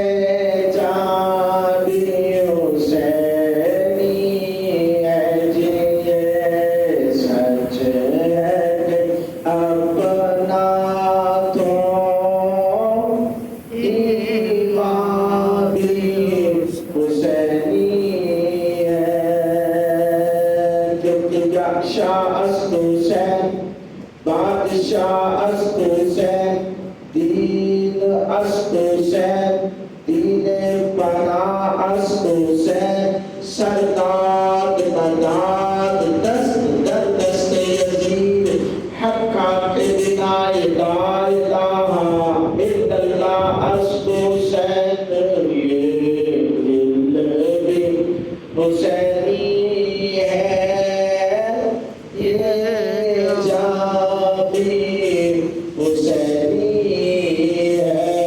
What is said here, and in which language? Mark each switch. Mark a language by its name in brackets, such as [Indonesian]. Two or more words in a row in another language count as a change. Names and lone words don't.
[Urdu] جان بھی حسینی ہے جی، یہ سچ ہے کہ اپنا تو ایمان بھی حسینی ہے، کیونکہ [Persian] شاہ است حسین، بادشاہ است حسین، دین است حسین، دین پناہ است حسین، سرداد مداد دست در دست یزید، حقا کے بنا [Arabic] لا الہ الا اللہ [Persian] است حسین، [Urdu] یہ دل بھی حسینی ہے، یہ جان بھی حسینی ہے۔